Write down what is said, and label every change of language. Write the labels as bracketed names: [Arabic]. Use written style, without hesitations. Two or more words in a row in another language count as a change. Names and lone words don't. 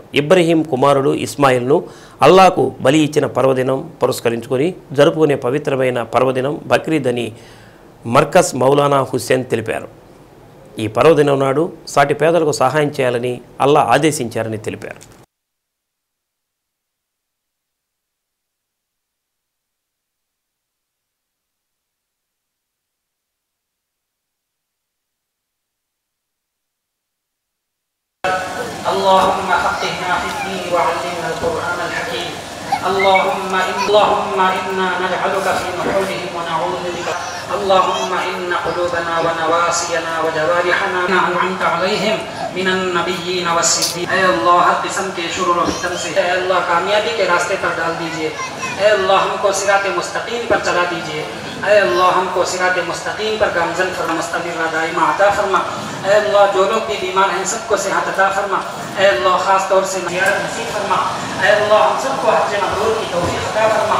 [Telugu] ఇబ్రహీం కుమారుడు ఇస్మాయిల్ను అల్లాకు బలి ఇచ్చిన పర్వదినం పురస్కరించుకొని జరుపుకునే పవిత్రమైన పర్వదినం బక్రీద్ అని మర్కజ్ మౌలానా హుస్సేన్ తెలిపారు. ఈ పర్వదినం నాడు సాటి పేదలకు సహాయం చేయాలని అల్లా ఆదేశించారని తెలిపారు. [Arabic] اللهم فقهنا في الدين وعلمنا القرآن الحكيم. اللهم إنا نجعلك في نحورهم ونعوذ بك. اللهم إن قلوبنا ونواسينا وجوارحنا أنعمت عليهم من النبيين والصديقين. [Urdu] اے اللہ ہر قسم کے شرور و فتن سے اے اللہ کامیابی کے راستے پر ڈال دیجیے. اے اللہ ہم کو صراط مستقیم پر چلا دیجیے. اے اللہ ہم کو صراط مستقیم پر گامزن فرما مستمر دائمہ عطا فرما. اے اللہ جو لوگ بھی بیمار ہیں سب کو صحت عطا فرما. اے اللہ خاص طور سے زیارت نصیب فرما. اے اللہ ہم سب کو حج مبرور کی توفیق عطا فرما.